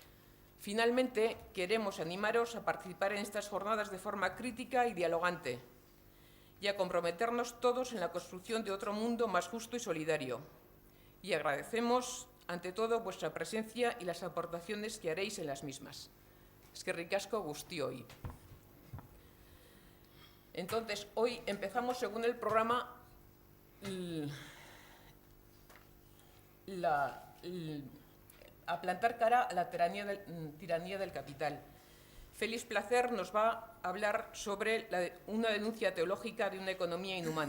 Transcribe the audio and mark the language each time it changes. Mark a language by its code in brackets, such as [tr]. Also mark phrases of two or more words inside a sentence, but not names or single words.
[es] Finalmente, queremos animaros a participar en estas jornadas de forma crítica y dialogante, y a comprometernos todos en la construcción de otro mundo más justo y solidario. Y agradecemos, ante todo, vuestra presencia y las aportaciones que haréis en las mismas. [eu] Eskerrik asko guztioi. [es] Entonces, hoy empezamos, según el programa, a plantar cara a la tiranía del capital. Félix Placer nos va a hablar sobre una denuncia teológica de una economía inhumana.